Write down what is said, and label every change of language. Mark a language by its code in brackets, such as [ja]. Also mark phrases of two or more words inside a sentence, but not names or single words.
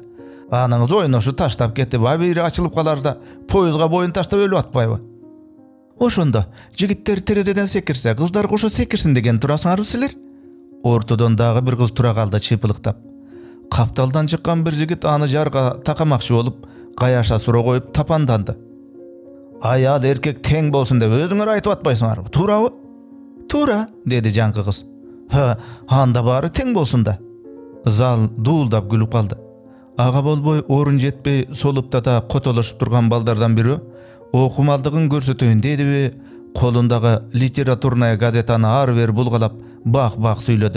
[ky] Аныңыз ойношу таштап кетип, бир ачылып каларда поезга боюн таштап өлүп атпайбы? Ошондо жигиттер терезеден секирсе, кыздар кошо секирсин деген турасыңарбы силер? Ортодон дагы бир кыз тура калды чыйпылыктап. Капталдан чыккан бир жигит аны жарга такамакчы болуп, каяша суроо коюп тапанданды. Аял эркек тең болсун деп өзүңөр айтып атпайсыңарбы, туурабы? Туура, деди жаңкы кыз. Анда баары тең болсун да. Зал дуулдап күлүп калды. Ага болбой орун жетпей солуптата котолошуп турган балдардан бири окумалдыгын көрсөтөйүн дедиби, колундагы литературная газетаны ары бери булгалап бак-бак сүйлөдү.